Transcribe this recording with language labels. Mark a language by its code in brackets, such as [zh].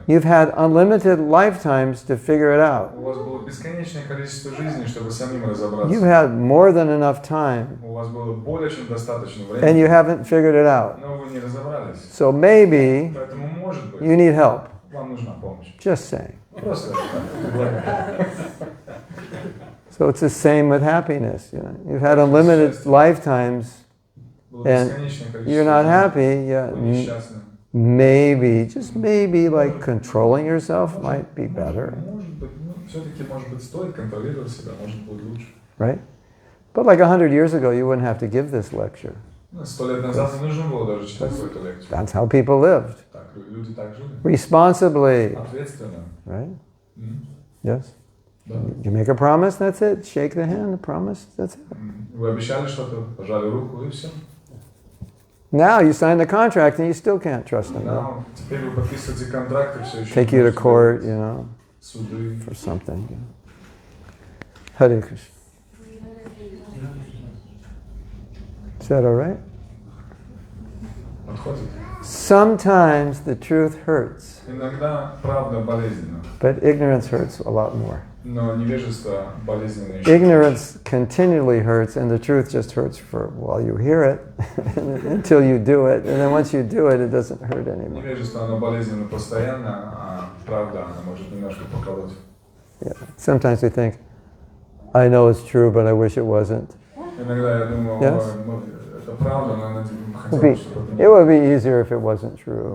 [en] you've had unlimited lifetimes to figure it out. [ru] У вас было бесконечное количество жизней, чтобы самим [en] You've [ru] разобраться. [en] had more than enough time, [ru] У вас было более чем достаточно [en] and you haven't figured it out. [ru] но вы не разобрались. [en] So maybe [ru] Поэтому, может быть, [en] you need help. [ru] вам нужна помощь. [en] Just saying. [ru] Просто так. [en] So it's the same with happiness. You've had unlimited lifetimes, [ru] Было [en] and [ru] бесконечное количество [en] you're not [ru] жизней. [en] happy. [ru] Вы несчастны. [en] Maybe, just maybe, like controlling yourself might be better. [ru] Может быть, все-таки, может быть, стоит контролировать себя, может быть лучше. [en] Right? But like 100 years ago, you wouldn't have to give this lecture. [ru] 100 лет назад не нужно было даже читать эту лекцию. [en] That's how people lived. [ru] Так, люди так жили. [en] Responsibly. [ru] Ответственно. [en] Right? М? Yes? [ru] Да. [en] You make a promise, that's it. Shake the hand, promise, that's it. [ru] Вы обещали что-то, пожали руку и все. [en] Now you sign the contract and you still can't trust them. [ru] Да, теперь вы подписываете контракт и все еще. [en] Take you to court, you know, [ru] Суды. [en] for something. You know. Hare Krishna. Is that all right? [ru] Подходит. [en] Sometimes the truth hurts, [ru] Иногда правда болезненна, [en] but ignorance hurts a lot more. [ru] но невежество болезненно еще. [en] Ignorance continually hurts, and the truth just hurts for while you hear it, until you do it, and then once you do it, it doesn't hurt anymore. [ru] Невежество, оно болезненно постоянно, а правда, она может немножко поколоть. [en] Yeah. Sometimes we think, I know it's true, but I wish it wasn't. [ru] Иногда я думаю, [en] Yes? [ru] это правда, но я [en] It [ru] хотел, чтобы это [en] it would be easier if it wasn't true.